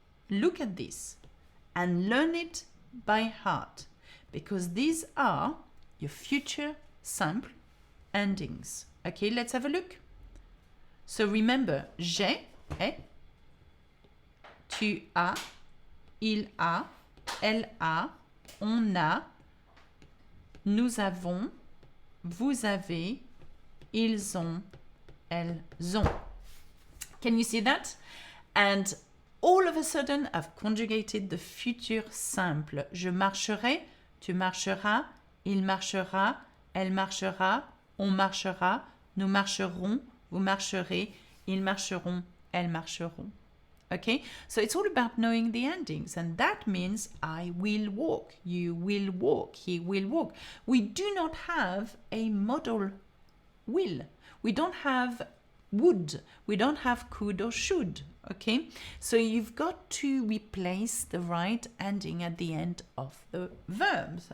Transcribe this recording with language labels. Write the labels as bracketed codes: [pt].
[en] Look at this and learn it by heart, because these are your future simple endings. Okay, let's have a look. So remember, [fr] j'ai, tu as, il a, elle a, on a, nous avons, vous avez, ils ont, elles ont. [en] Can you see that? And all of a sudden, I've conjugated the future simple. [fr] Je marcherai, tu marcheras, il marchera, elle marchera, on marchera, nous marcherons, vous marcherez, ils marcheront, elles marcheront. [en] Okay, so it's all about knowing the endings, and that means I will walk, you will walk, he will walk. We do not have a modal will. We don't have would. We don't have could or should. Okay, so you've got to replace the right ending at the end of the verbs.